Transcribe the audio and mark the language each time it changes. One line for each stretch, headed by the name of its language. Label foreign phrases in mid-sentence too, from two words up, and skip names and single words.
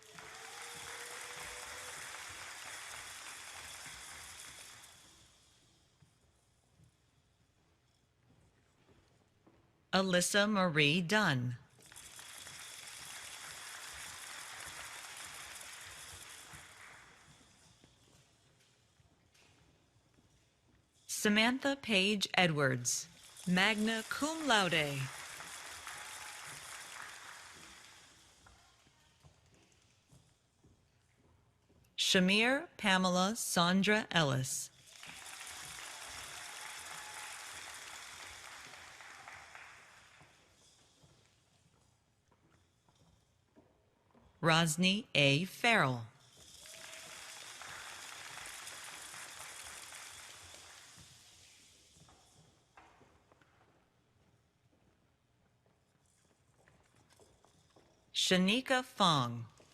English: Alyssa Marie Dunn. Samantha Page Edwards,
Latin: magna cum laude.
English: Shamir Pamela Sandra Ellis. Rosny A. Farrell. Shanika Fong.